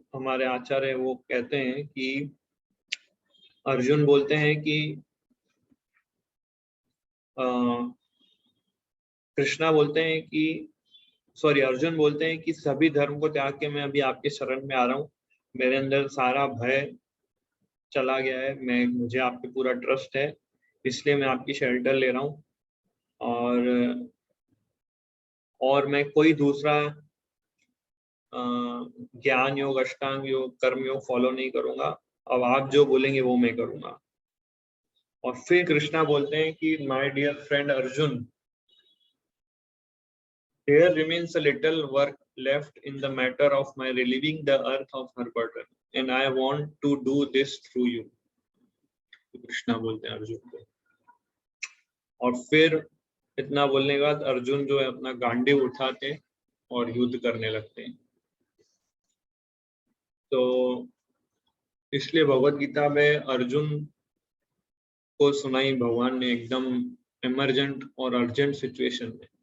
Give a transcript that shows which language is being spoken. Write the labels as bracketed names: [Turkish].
[Hindi] हमारे आचार्य वो कहते हैं कि अर्जुन बोलते हैं कि कृष्णा बोलते हैं कि सॉरी अर्जुन बोलते हैं कि सभी धर्म को त्याग के मैं अभी आपके शरण में आ रहा हूँ, मेरे अंदर सारा भय चला गया है, मुझे आप पे पूरा ट्रस्ट है, इसलिए मैं आपकी शेल्टर ले रहा हूँ और मैं कोई दूसरा ज्ञान योग, अष्टांग योग, कर्म योग फॉलो नहीं करूंगा, अब आप जो बोलेंगे वो मैं करूंगा। और फिर कृष्णा बोलते हैं कि my dear friend Arjun, [English] there remains a little work left in the matter of my relieving the earth of her burden, and I want to do this through you. [Hindi] Krishna बोलते हैं अर्जुन को। और फिर इतना बोलने के बाद अर्जुन जो है अपना गांडीव उठाते और युद्ध करने लगते हैं। तो इसलिए भगवत गीता में अर्जुन को सुनाई भगवान ने एकदम इमरजेंट और अर्जेंट सिचुएशन में।